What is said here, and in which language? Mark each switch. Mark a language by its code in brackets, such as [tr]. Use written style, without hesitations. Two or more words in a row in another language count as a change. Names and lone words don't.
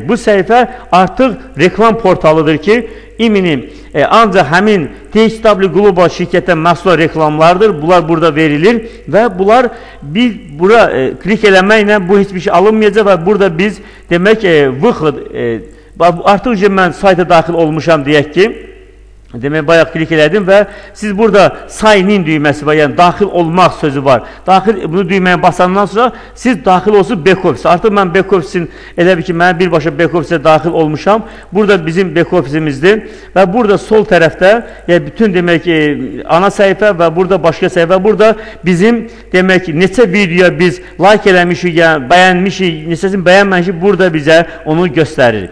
[az] Bu səhifə artıq reklam portalıdır ki, eminim ancaq həmin THW Global şirkətə məhsul reklamlardır. Bunlar burada verilir və bunlar bura klik eləməklə bu heç bir şey alınmayacaq və burada biz demək artıq mən sayta daxil olmuşam deyək ki, demək bayaq klik elədim və siz burada [en] sign in [az] düyməsi var, yəni daxil olmaq sözü var. Bunu düyməyə basandan sonra siz daxil olsun back-office. Artıq mən back-office'in elə bir ki, mən birbaşa back-office'e daxil olmuşam. Burada bizim back-office'imizdir və burada sol tərəfdə yəni bütün demək ana səhifə və burada başqa səhifə, burada bizim demək neçə videoya biz like eləmişik, yəni bəyənmişik, neçəsini bəyənməmişik, burada bizə onu göstərir.